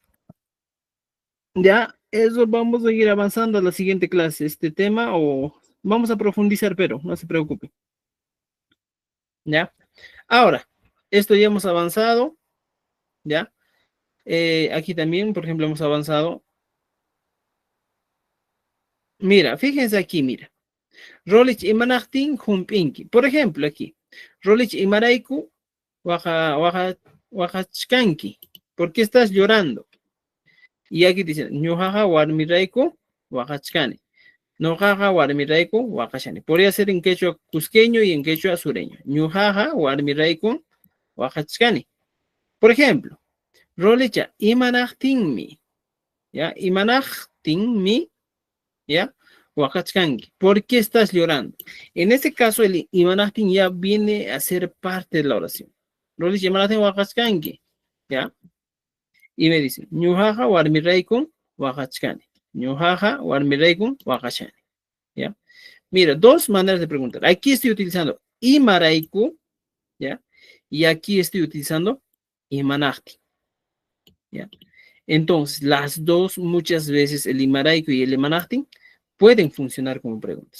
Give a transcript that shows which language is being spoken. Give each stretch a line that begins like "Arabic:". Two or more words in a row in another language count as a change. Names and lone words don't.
Spanish: Ya, eso vamos a ir avanzando a la siguiente clase, este tema, o vamos a profundizar, pero no se preocupe. ¿Ya? Ahora, esto ya hemos avanzado, ¿ya? Aquí también, por ejemplo, hemos avanzado. Mira, fíjense aquí, mira.
Quechua: Rolich imanachtin humpinki.
Spanish: Por ejemplo, aquí.
Quechua: Rolich imaraiku wajachkanki.
Spanish: ¿Por qué estás llorando? Y aquí dice,
Quechua: ñujaja warmiraiku wajachkani. Nojaja warmiraiku wakashani.
Spanish: Podría ser en quechua cusqueño y en quechua sureño.
Quechua: Ñujaja warmiraiku wajachkani.
Spanish: Por ejemplo,
Quechua: Rolicha imanachtinmi.
Spanish: ¿Ya? Imanachtinmi. ¿Ya?
Quechua: Huacachcanqui.
Spanish: ¿Por qué estás llorando? En este caso, el Imanachtin ya viene a ser parte de la oración. Lo dice
Quechua: Imanachtin Huacachcanqui.
Spanish: ¿Ya? Y me dice,
Quechua: Ñujaja warmiraikun Huacachcani. Ñujaja warmiraikun Huacachani.
Spanish: ¿Ya? Mira, dos maneras de preguntar. Aquí estoy utilizando Imaraiku, ¿ya? Y aquí estoy utilizando Imanachtin. ¿Ya? Entonces, las dos, muchas veces el Imaraiku y el Imanachtin pueden funcionar como preguntas.